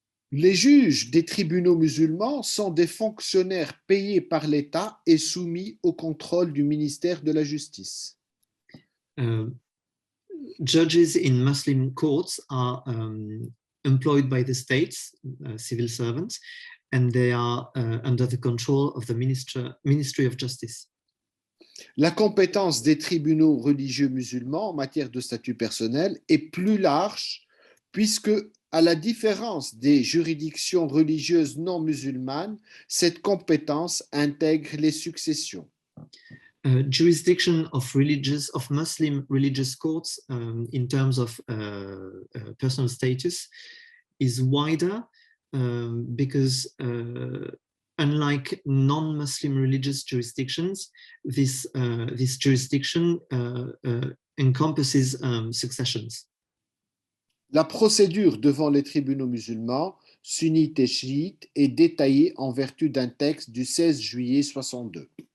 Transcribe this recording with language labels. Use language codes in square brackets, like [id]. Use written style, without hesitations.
[fr] Les juges des tribunaux musulmans sont des fonctionnaires payés par l'État et soumis au contrôle du ministère de la Justice. [en] Judges in Muslim courts are employed by the states, civil servants, and they are under the control of the Ministry of Justice. [fr] La compétence des tribunaux religieux musulmans en matière de statut personnel est plus large puisque, à la différence des juridictions religieuses non musulmanes, cette compétence intègre les successions. [en] Jurisdiction of Muslim religious courts in terms of personal status is wider because unlike non-Muslim religious jurisdictions, this jurisdiction encompasses successions. [fr] La procédure devant les tribunaux musulmans, sunnites et chiites, est détaillée en vertu d'un texte du 16 juillet 62.